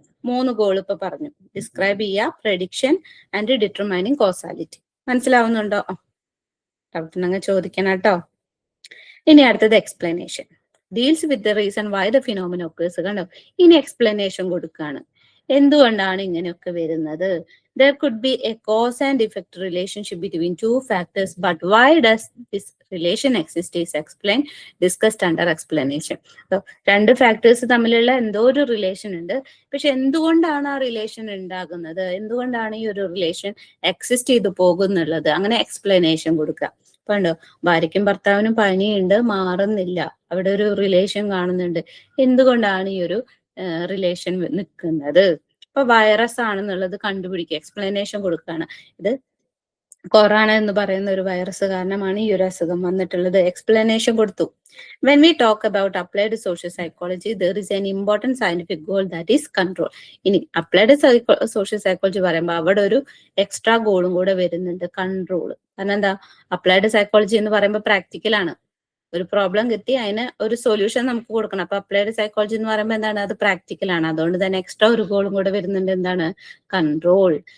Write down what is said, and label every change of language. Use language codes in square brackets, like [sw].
[ml] 3 goal ഇപ്പൊ പറഞ്ഞു. Describe ചെയ്യുക, പ്രഡിക്ഷൻ ആൻഡ് ഡിറ്റർമൈനിങ് കോസാലിറ്റി. മനസ്സിലാവുന്നുണ്ടോ? ഡൗട്ട് ഉണ്ടെങ്കിൽ ചോദിക്കണം കേട്ടോ. ഇനി അടുത്തത് explanation. [en] Deals with the reason why the phenomena occurs. [ml] കണ്ടോ, ഇനി എക്സ്പ്ലനേഷൻ കൊടുക്കുകയാണ്. എന്തുകൊണ്ടാണ് ഇങ്ങനെയൊക്കെ വരുന്നത്? [en] There could be a cause and effect relationship between two factors, but why does this relation exist is explained, discussed under explanation. [ml] So, രണ്ട് factors തമ്മിലുള്ള എന്തോ ഒരു റിലേഷൻ ഉണ്ട്. പക്ഷെ എന്തുകൊണ്ടാണ് ആ റിലേഷൻ ഉണ്ടാകുന്നത്, എന്തുകൊണ്ടാണ് ഈ ഒരു റിലേഷൻ എക്സിസ്റ്റ് ചെയ്തു പോകുന്നുള്ളത്, അങ്ങനെ എക്സ്പ്ലനേഷൻ കൊടുക്കുക. കണ്ടോ, ഭാര്യയ്ക്കും ഭർത്താവിനും പനിയുണ്ട്, മാറുന്നില്ല, അവിടെ ഒരു റിലേഷൻ കാണുന്നുണ്ട്. എന്തുകൊണ്ടാണ് ഈ ഒരു റിലേഷൻ നിൽക്കുന്നത്? ഇപ്പൊ വൈറസ് ആണെന്നുള്ളത് കണ്ടുപിടിക്കുക, എക്സ്പ്ലനേഷൻ കൊടുക്കുകയാണ്. ഇത് കൊറോണ എന്ന് പറയുന്ന ഒരു വൈറസ് കാരണമാണ് ഈ ഒരു അസുഖം വന്നിട്ടുള്ളത്. എക്സ്പ്ലനേഷൻ കൊടുത്തു. [en] When we talk about applied social psychology, there is an important scientific goal, that is control. [ml] ഇനി അപ്ലൈഡ് സോഷ്യൽ സൈക്കോളജി പറയുമ്പോൾ അവിടെ ഒരു എക്സ്ട്രാ ഗോളും കൂടെ വരുന്നുണ്ട്, കൺട്രോൾ. കാരണം എന്താ, അപ്ലൈഡ് സൈക്കോളജി എന്ന് പറയുമ്പോൾ പ്രാക്ടിക്കൽ ആണ്. ഒരു പ്രോബ്ലം കിട്ടി അതിന് ഒരു സൊല്യൂഷൻ നമുക്ക് കൊടുക്കണം. അപ്പൊ അപ്ലൈഡ് സൈക്കോളജി എന്ന് പറയുമ്പോൾ എന്താണ്, അത് പ്രാക്ടിക്കൽ ആണ്. അതുകൊണ്ട് തന്നെ എക്സ്ട്രാ ഒരു ഗോളും കൂടെ വരുന്നുണ്ട്, എന്താണ്, കൺട്രോൾ.